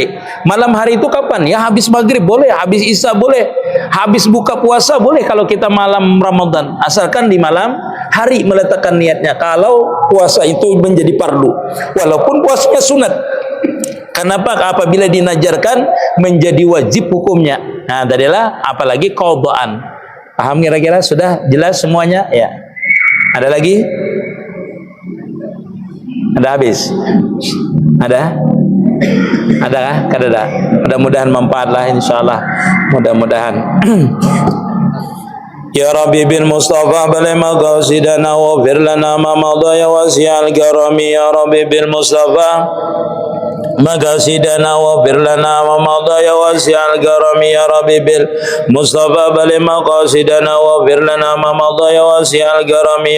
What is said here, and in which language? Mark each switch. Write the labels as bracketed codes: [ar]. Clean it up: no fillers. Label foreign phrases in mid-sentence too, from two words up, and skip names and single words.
[id] Malam hari itu kapan? Ya habis maghrib boleh, habis isya boleh, habis buka puasa boleh kalau kita malam Ramadan, asalkan di malam hari meletakkan niatnya. Kalau puasa itu menjadi fardu, walaupun puasanya sunat. Kenapa? Apabila dinajarkan menjadi wajib hukumnya. Nah, tadilah apalagi qadhaan. Paham kira-kira? Sudah jelas semuanya? Ya. Ada lagi? Ada habis? Ada? Ada kah? Kada. Mudah-mudahan manfaat lah insyaallah. Mudah-mudahan. [ar] يا رب بالمصطفى بلغ مقاصدنا واغفر لنا ما مضى يا واسع الكرم. يا رب بالمصطفى مقاصدنا واغفر لنا ما مضى يا واسع الكرم. يا رب بالمصطفى بلغ مقاصدنا واغفر لنا ما مضى يا واسع الكرم.